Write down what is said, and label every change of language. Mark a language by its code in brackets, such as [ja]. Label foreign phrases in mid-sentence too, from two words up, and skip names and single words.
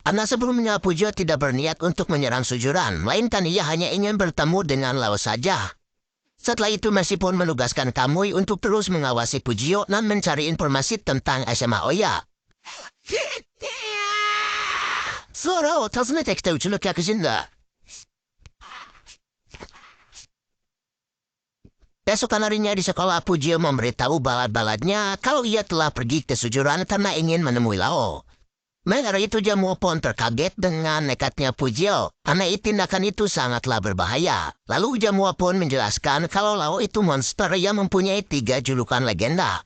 [id] Karena sebelumnya Pujio tidak berniat untuk menyerang Sujuran, melainkan ia hanya ingin bertemu dengan Lao saja. Setelah itu Mercy pun menugaskan Kamui untuk terus mengawasi Pujio dan mencari informasi tentang SMA Oya. Sora, [ja] 訪ねてきたうちの客人だ。 [id] Besokan harinya di sekolah Pujio memberitahu balad-baladnya kalau ia telah pergi ke Sujuran karena ingin menemui Lao. Mengenai itu Jamuo pun terkaget dengan nekatnya Pujio karena tindakan itu sangatlah berbahaya. Lalu Jamuo pun menjelaskan kalau Lao itu monster yang mempunyai 3 julukan legenda.